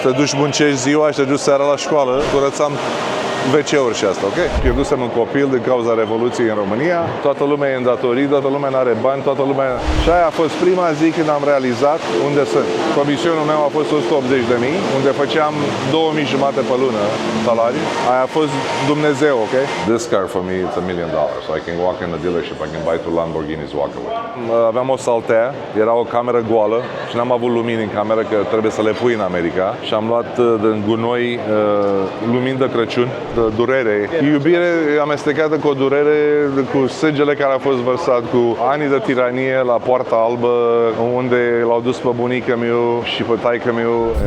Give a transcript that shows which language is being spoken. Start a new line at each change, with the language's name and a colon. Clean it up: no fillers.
Romanian: te duci muncești ziua și te duci seara la școală, curățam WC-uri și asta, ok? Pierdusem un copil din cauza Revoluției în România, toată lumea e în datorii, toată lumea nu are bani, toată lumea... Și aia a fost prima zi când am realizat unde sunt. Comisionul meu a fost 180.000, unde făceam 2.500 pe lună salariu. Aia a fost Dumnezeu, ok?
English: This car for me it's $1 million. So I can walk in the dealership, I can buy 2 Lamborghinis, walk away.
Romanian: Aveam o saltea, era o cameră goală și n-am avut lumini în cameră, că trebuie să le pui în America. Și am luat din gunoi lumini de Crăciun, de durere. Iubire amestecată cu o durere, cu sângele care a fost vărsat, cu ani de tiranie la Poarta Albă, unde l-au dus pe bunica meu și pe taică meu.